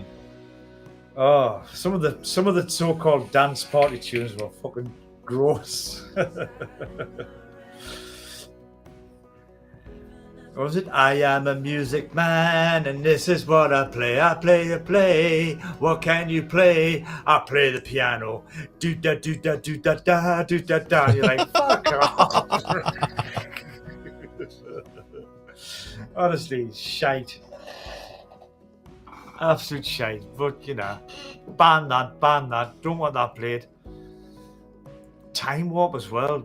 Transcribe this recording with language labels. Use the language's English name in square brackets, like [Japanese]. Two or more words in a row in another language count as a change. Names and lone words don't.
[English] Oh, some of the so-called dance party tunes were fucking gross. What was it? I am a music man, and this is what I play. I play. What can you play? I play the piano. Do da do da do da da do da da. You're like, fuck off. Honestly, shite. Absolute shite. But you know, ban that. Don't want that played. Time Warp as well.